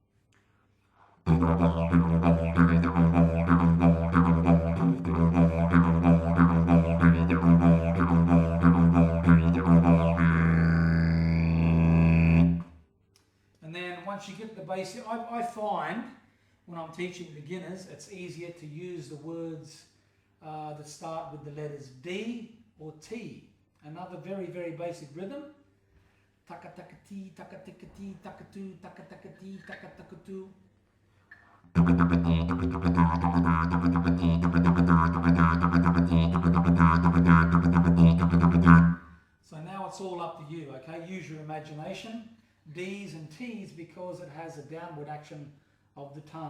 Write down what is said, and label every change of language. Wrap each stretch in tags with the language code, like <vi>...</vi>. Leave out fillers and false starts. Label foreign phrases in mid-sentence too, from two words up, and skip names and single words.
<en>And then once you get the basic, I find when I'm teaching beginners, it's easier to use the words that start with the letters D or T. Another very, very basic rhythm. Taka taka ti, taka taka ti, taka tu, taka taka ti, taka taka tu. So now it's all up to you, okay? Use your imagination. D's and T's because it has a downward action of the tongue.</en>